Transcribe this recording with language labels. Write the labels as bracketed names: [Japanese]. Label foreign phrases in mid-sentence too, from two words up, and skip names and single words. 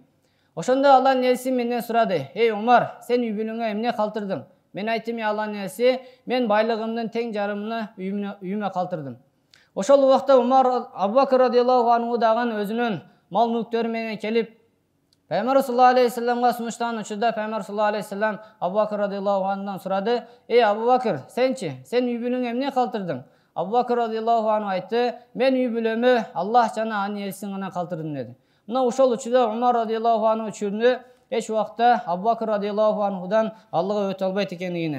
[Kyrgyz] Ошондо Аллахтын элчиси менден сурады: "Эй Умар, сен үй бүлөңө эмне калтырдың?" Мен айттым: "Аллахтын элчиси, мен байлыгымдын тең жарымын үйүмө калтырдым." Ошол убакта Абу Бакр [Arabic] رضي الله عنه [Kyrgyz] дагы өзүнүн мал мүлктөрү менен келип Пайгамбар [Arabic] صلى الله عليه وسلم [Kyrgyz] сунуштаган учурда Пайгамбар [Arabic] صلى الله عليه وسلم [Kyrgyz] Абу Бакр [Arabic] رضي الله عنه [Kyrgyz] сурады: "Эй Абу Бакр, сенчи? Сен үй бүлөңө эмне калтырдың?" Абу Бакр [Arabic] رضي الله عنه [Kyrgyz] айтты: "Мен үй бүлөмө Аллах жана анын элчисин гана калтырдым" деди. Мына ошол учурда Умар [Arabic] رضي الله عنه [Kyrgyz] чүрүнү эч убакта Абу Бакр [Arabic] رضي الله عنه [Kyrgyz] алдыга өтө албайт экендигине.